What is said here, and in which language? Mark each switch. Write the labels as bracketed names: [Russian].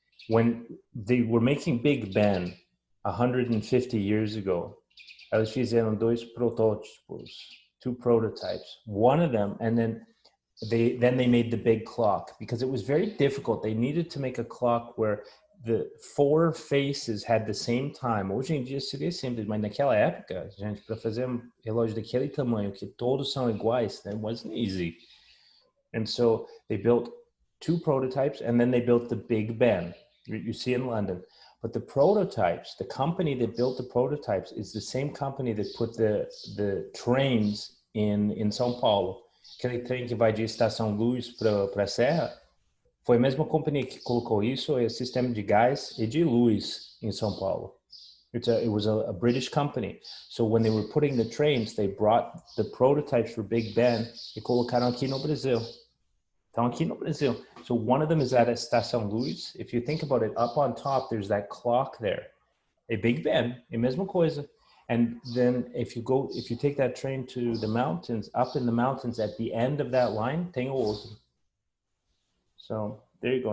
[English] When they were making Big Ben 150 years ago, [Portuguese] elas fizeram 2 protótipos, [English] 2 prototypes. One of them, and then they made the big clock, because it was very difficult. They needed to make a clock where the 4 faces had the same time. [Portuguese] Hoje em dia seria simples, mas naquela época, gente, para fazer um relógio daquele tamanho que todos são iguais, [English] that wasn't easy. And so they built 2 prototypes, and then they built the Big Ben. You see in London. But the prototypes, the company that built the prototypes is the same company that put the trains in São Paulo. [Portuguese] Aquele trem que vai de Estação Luz para a Serra, foi a mesma companhia que colocou isso, é o sistema de gás e de luz em São Paulo. [English] It was a British company. So when they were putting the trains, they brought the prototypes for Big Ben [Portuguese] e colocaram aqui no Brasil. [English] Estão aqui no Brasil. So one of them is at Estação Luz. If you think about it, up on top, there's that clock there. [Portuguese] A Big Ben, a mesma coisa. [English] And then if you take that train to the mountains, up in the mountains at the end of that line, [Portuguese] tem outro. [English] So there you go.